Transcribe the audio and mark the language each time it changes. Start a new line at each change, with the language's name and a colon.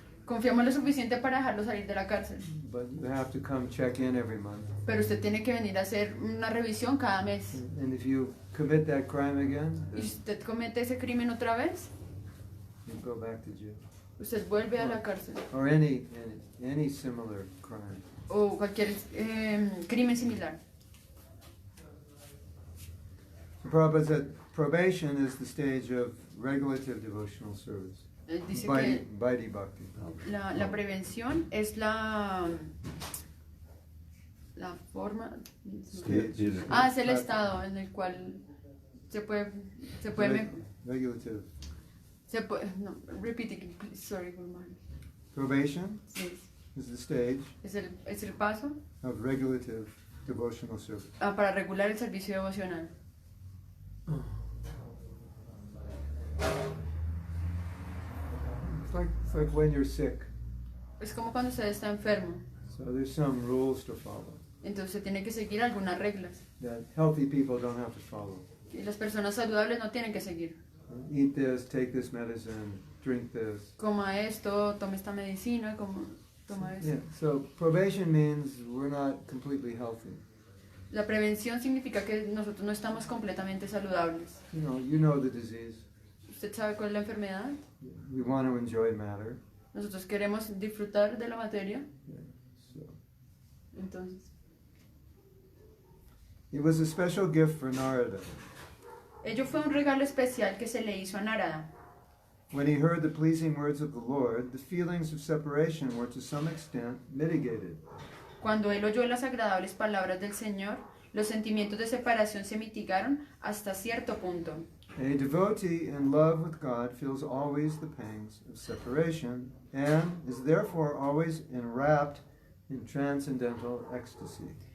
Spanish: Confiamos lo suficiente para dejarlo salir de la cárcel.
English: But you have to come check in every month.
Spanish: Pero usted tiene que venir a hacer una revisión cada mes.
English: And if you commit that crime again,
Spanish: Y si usted comete ese crimen otra vez,
English: you go back to jail.
Spanish: usted vuelve a la cárcel.
English: Or any similar crime.
Spanish: O cualquier crimen similar.
English: So Prabhupada said probation is the stage of regulative devotional service.
Spanish: Dice
Sanskrit: Vaidhi
Spanish: que
Sanskrit: Vaidhi Bhakti.
Spanish: la prevención es la forma.
English: Stage.
Spanish: Es el estado en el cual se puede
English: Regulative. no, repeat it, please. Sorry, Guru Maharaj. Probation
Spanish: Sí,
English: is the stage
Spanish: es el paso
English: of regulative devotional service.
Spanish: para regular el servicio devocional.
English: It's like when you're sick.
Spanish: Es como cuando usted está enfermo.
English: So there's some rules to follow
Spanish: Entonces tiene que seguir algunas reglas.
English: that healthy people don't have to follow.
Spanish: Y las personas saludables no tienen que seguir.
English: Eat this, take this medicine, drink this.
Spanish: Coma esto, tome esta medicina, toma esto.
English: Yeah. So probation means we're not completely healthy.
Spanish: La prevención significa que nosotros no estamos completamente saludables.
English: You know the disease.
Spanish: ¿Usted sabe cuál es la enfermedad?
English: We want to enjoy matter.
Spanish: Nosotros queremos disfrutar de la materia.
English: Yeah. So
Spanish: Entonces,
English: it was a special gift for Narada.
Spanish: Ello fue un regalo especial que se le hizo a Narada.
English: When he heard the pleasing words of the Lord, the feelings of separation were to some extent mitigated.
Spanish: Cuando él oyó las agradables palabras del Señor, los sentimientos de separación se mitigaron hasta cierto punto.
English: A devotee in love with God feels always the pangs of separation and is therefore always enwrapped in transcendental ecstasy.